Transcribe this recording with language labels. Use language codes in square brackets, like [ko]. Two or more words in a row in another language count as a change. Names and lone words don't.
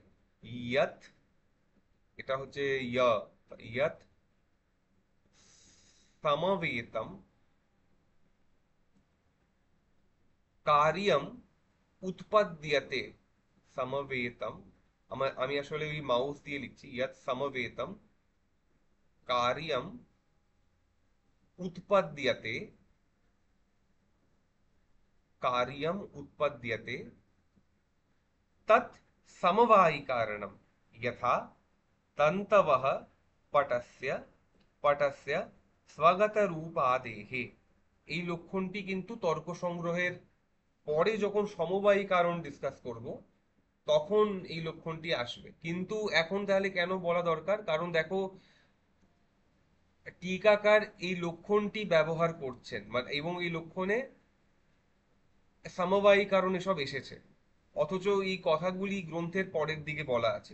[sa] ইয়াত, [bn] এটা হচ্ছে ইয়া, [sa] ইয়াত সমবেতম কার্যম উৎপদ্যতে। [bn] সমবেতম, আমি আসলে ওই মাউস দিয়ে লিখছি। [sa] ইয়াত সমবেতম কার্যম উৎপদ্যতে, कार्यम उत्पद्यते तत् समवायी कारणम। यथा तन्तवः पटस्य पटस्य स्वगत रूप आदेहे। [bn] এই লক্ষণটি কিন্তু তর্ক সংগ্রহের পরে যখন সমবায়ী কারণ ডিসকাস করব তখন এই লক্ষণটি আসবে। কিন্তু এখন তাহলে কেন বলা দরকার? কারণ দেখো, টিকাকার এই লক্ষণটি ব্যবহার করছেন, মানে এবং এই লক্ষণে সমবায়ী কারণে সব এসেছে, অথচ এই কথাগুলি গ্রন্থের পরের দিকে বলা আছে।